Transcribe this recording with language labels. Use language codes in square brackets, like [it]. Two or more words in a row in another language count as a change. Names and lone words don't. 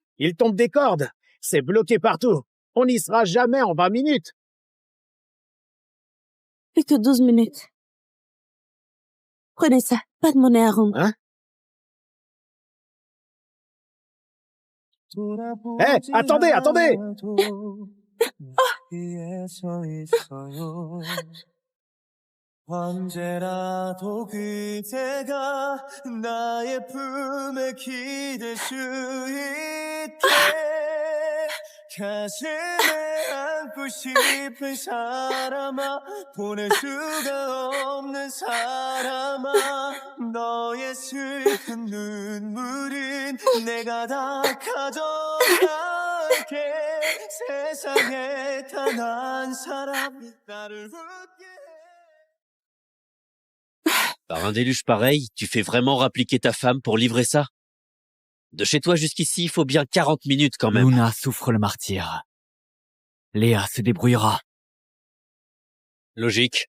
[fr] Il tombe des cordes. C'est bloqué partout. On n'y sera jamais en 20 minutes. Plus que 12 minutes. Prenez ça, pas de monnaie à rendre. Hein? Attendez, attendez! [ko] 언제라도 그대가 나의 품에 기댈 수 있게 가슴에 안고 싶은 사람아 보낼 수가 없는 사람아 너의 슬픈 눈물은 내가 다 가져갈게 세상에 단 한 사람 나를 웃게 [fr] Par un déluge pareil, tu fais vraiment rappliquer ta femme pour livrer ça? De chez toi jusqu'ici, il faut bien 40 minutes quand même. Luna souffre le martyre. Léa se débrouillera. Logique.